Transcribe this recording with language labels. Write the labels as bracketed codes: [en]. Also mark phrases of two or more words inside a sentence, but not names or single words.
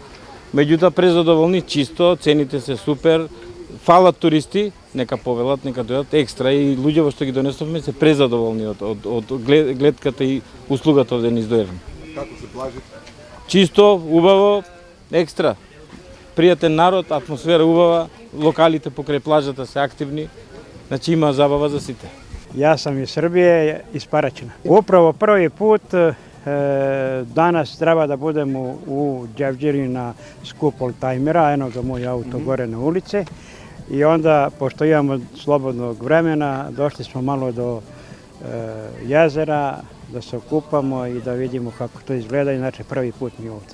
[mk] Меѓутоа презадоволни, чисто, цените се супер, фалат туристи, нека повелат, нека дојдат екстра и луѓето што ги донесовме се презадоволни од гледката и услугата овде низ Дојран. Како се плажи? Чисто, убаво, екстра. Пријатен народ, атмосфера убава, локалите покрај плажата се активни, значи има забава за сите. [sr] Ja sam iz Srbije, iz Paraćina. Upravo prvi put danas treba da budemo u Đevđeri na skup oldtajmera, eno ga moj auto gore na ulici. I onda, pošto imamo slobodnog vremena, došli smo malo do jezera, da se okupamo i da vidimo kako to izgleda, inače prvi put mi ovde.